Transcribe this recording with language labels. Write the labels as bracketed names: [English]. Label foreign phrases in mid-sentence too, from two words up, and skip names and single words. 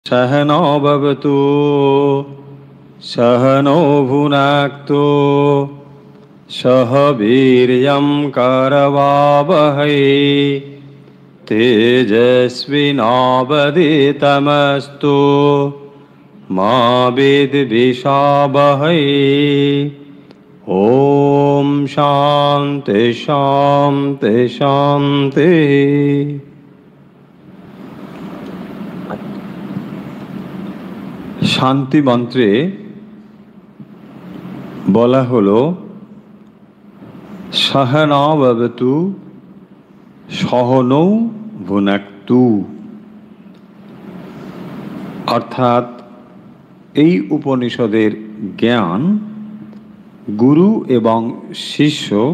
[Sanskrit] सहनो भवतु सहनो भुनक्तु सह वीर्यं करवावहै तेजस्विनावधीतमस्तु मा विद्विषावहै। ओम शांति शांति शांति। [Bangla] শান্তি মন্ত্রে বলা হলো [Sanskrit] सहना भवतु सहनौ भुनक्तु, [Bangla] অর্থাৎ এই উপনিষদের জ্ঞান গুরু এবং শিষ্য